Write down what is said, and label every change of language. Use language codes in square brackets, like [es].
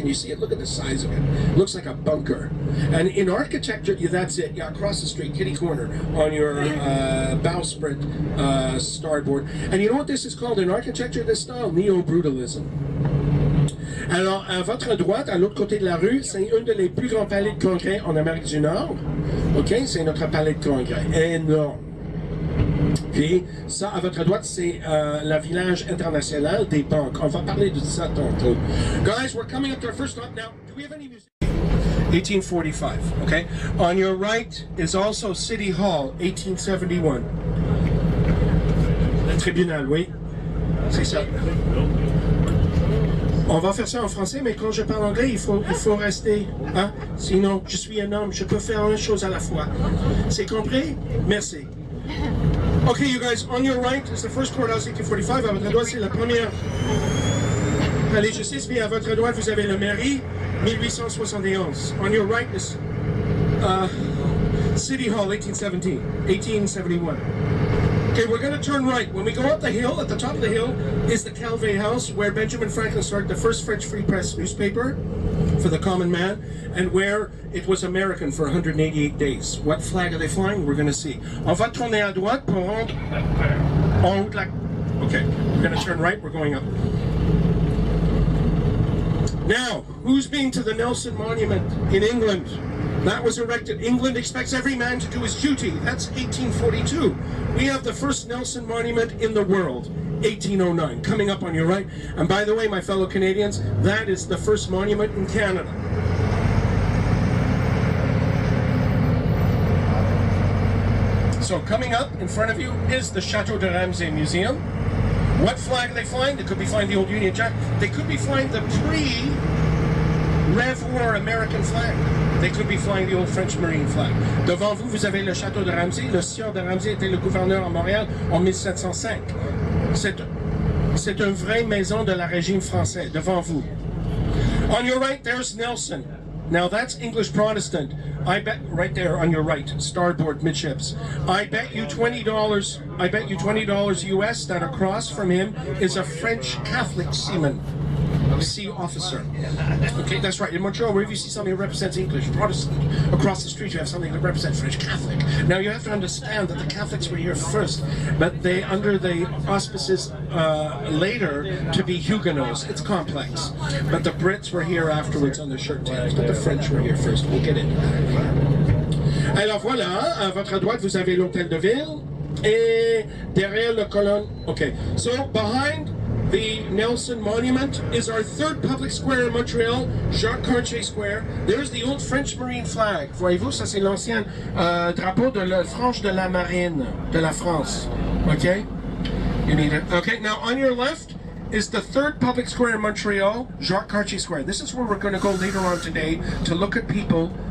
[en] Can you see it? Look at the size of it. It looks like a bunker. And in architecture, yeah, that's it. Yeah, across the street, kitty corner, on your bowsprit starboard. And you know what this is called in architecture, this style? Neo-brutalism. [fr] Alors, à votre droite, à l'autre côté de la rue, c'est un des plus grands palais de congrès en Amérique du Nord. OK? C'est notre palais de congrès. Énorme. Puis, ça, à votre droite, c'est le village international des banques. On va parler de ça tantôt. [en] Guys, we're coming up to our first stop now. Do we have any music? 1845, okay? On your right is also City Hall, 1871. [fr] Le tribunal, oui. C'est ça. On va faire ça en français, mais quand je parle anglais, il faut rester. Hein? Sinon, je suis un homme, je peux faire une chose à la fois. C'est compris? Merci. [en] Okay, you guys, on your right is the first courthouse, 1845. [fr] À votre droite, c'est la première palais de justice. Puis à votre droite, vous avez le mairie, 1871. [en] On your right is City Hall, 1871. Okay, we're going to turn right. When we go up the hill, at the top of the hill is the Calvé House, where Benjamin Franklin started the first French Free Press newspaper for the common man, and where it was American for 188 days. What flag are they flying? We're going to see. [fr] On va tourner à droite pour rendre en haut de la... [en] Okay, we're going to turn right. We're going up. Now, who's been to the Nelson Monument in England? That was erected. England expects every man to do his duty. That's 1842. We have the first Nelson Monument in the world, 1809, coming up on your right. And by the way, my fellow Canadians, that is the first monument in Canada. So coming up in front of you is the Chateau de Ramsay Museum. What flag are they flying? They could be flying the old Union Jack. They could be flying the pre-Rev War American flag. They could be flying the old French Marine flag. [fr] Devant vous, vous avez le château de Ramsay. Le sieur de Ramsay était le gouverneur à Montréal en 1705. C'est une vraie maison de la régime français. Devant vous. [en] On your right, there's Nelson. Now that's English Protestant. I bet right there on your right, starboard midships. I bet you $20. I bet you $20 US that across from him is a French Catholic seaman. Sea officer. Okay, that's right. In Montreal, wherever you see something that represents English Protestant, across the street you have something that represents French Catholic. Now you have to understand that the Catholics were here first, but they under the auspices later to be Huguenots. It's complex. But the Brits were here afterwards on the shirt tails, but the French were here first. We'll get into that. [fr] Alors voilà, à votre droite vous avez l'hôtel de ville et derrière le colonne. [en] Okay, so behind the Nelson Monument is our third public square in Montreal, Jacques Cartier Square. There's the old French Marine flag. [fr] Voyez-vous, ça c'est l'ancien drapeau de la frange de la marine de la France. [en] Okay? You need it. Okay, now on your left is the third public square in Montreal, Jacques Cartier Square. This is where we're going to go later on today to look at people.